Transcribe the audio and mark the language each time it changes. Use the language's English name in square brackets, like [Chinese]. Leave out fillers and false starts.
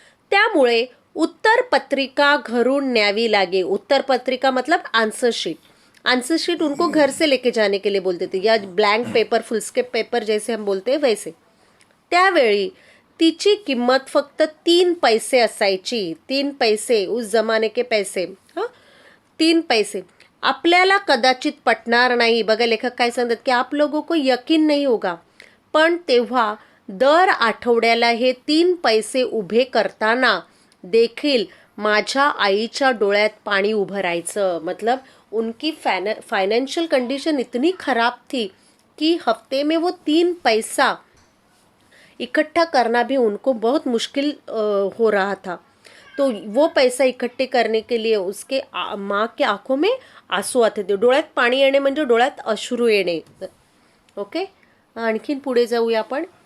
[Marathi] त्यामुळे उत्तर पत्रिका घरून न्यावी लागे. [Hindi] उत्तर पत्रिका मतलब आंसर शीट. आंसर शीट उनको घर से लेके जाने के लिए बोलते थे, या ब्लैंक पेपर, फुलस्केप पेपर जैसे हम बोलते हैं वैसे. [Marathi] त्यावेळी तिची किंमत फक्त 3 पैसे असायची. [Hindi] 3 पैसे, उस जमाने के पैसे, हां, 3 पैसे. [Marathi] आपल्याला कदाचित पटणार नाही. बघा लेखक काय सांगतात [Hindi] की आप लोगों को यकीन नहीं होगा, [Marathi] पण तेव्हा दर आठवड्याला हे 3 पैसे उभे करताना देखील माझ्या आईच्या डोळ्यात पाणी उभं राहायचं. [Hindi] मतलब उनकी फाइनेंशियल कंडीशन इतनी खराब थी कि हफ्ते में वो 3 पैसा इकट्ठा करना भी उनको बहुत मुश्किल हो रहा था. तो वो पैसा इकट्ठे करने के लिए उसके माँ के आंखों में आंसू आते थे. [Marathi] डोळ्यात पाणी येणे म्हणजे डोळ्यात अश्रू येणे. ओके, आणखीन पुढे जाऊया आपण.